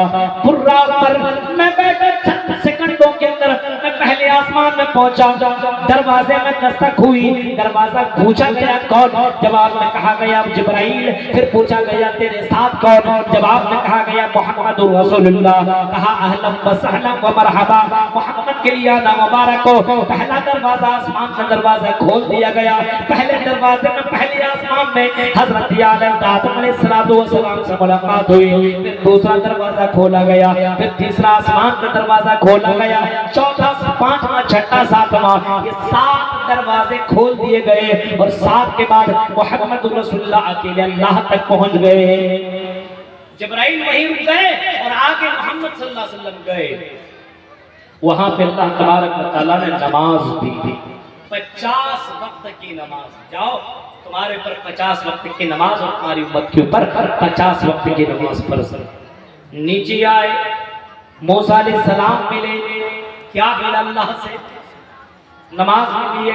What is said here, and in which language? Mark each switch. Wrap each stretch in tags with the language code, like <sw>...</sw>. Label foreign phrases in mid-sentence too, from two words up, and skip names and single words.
<hi>बुर्राक पर मैं बैठे चंद सेकंडों के अंदर मैं पहले आसमान में पहुंचा, दरवाजे में दस्तक हुई, दरवाजा पूछा गया कौन, जवाब में कहा गया जिब्राइल। फिर पूछा गया तेरे साथ कौन, जवाब में कहा गया मोहम्मद रसूलुल्लाह। कहा</hi> <ar>أهلا وسهلا ومرحبا,</ar> <hi>मोहम्मद के लिए आना मुबारक हो। पहला दरवाजा आसमान का दरवाजा खोल दिया गया। पहले दरवाजे में पहले आसमान में हजरत आदम अलैहिस्सलाम से मुलाकात हुई। फिर दूसरा दरवाजा खोला गया, फिर तीसरा आसमान का दरवाजा खोला गया, चौथा, पांचवा, छठा, सातवां, ये 7 दरवाजे खोल दिए गए और 7 के बाद मोहम्मद रसूलुल्लाह अकेले अल्लाह तक पहुंच गए। जिब्राइल वहीं रुक गए और आगे मोहम्मद</hi> <ar>صلى الله عليه وسلم</ar> <hi>गए। वहां पे</hi> <ar>الله تبارك وتعالى</ar> <hi>ने नमाज दी थी, 50 वक्त की नमाज। जाओ तुम्हारे ऊपर 50 वक्त की नमाज और तुम्हारी उम्मत के ऊपर 50 वक्त की नमाज फर्ज। नीचे आए, मूसा अलैहिस्सलाम मिले, क्या मिला अल्लाह से? नमाज मिली है।</hi>